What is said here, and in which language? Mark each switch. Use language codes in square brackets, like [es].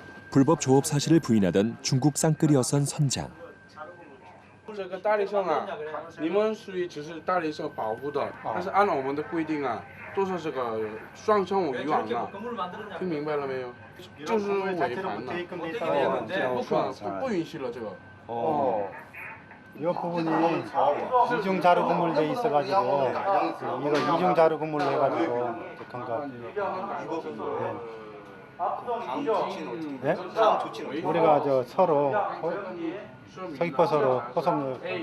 [ko] 불법 조업 사실을 부인하던 중국 쌍끌이 어선 선장. [zh] 这个大理省啊，你们属于只是大理省保护的，但是按照我们的规定啊，都是这个双向渔网的，听明白了没有？就是违反了，不可不允许了这个。 [ko] 이 부분이 이중 자루 그물돼 있어가지고 이거 이중 자루 그물로 해가지고 그런가. 네? 우리가 저 서로 서귀포 서로 호송.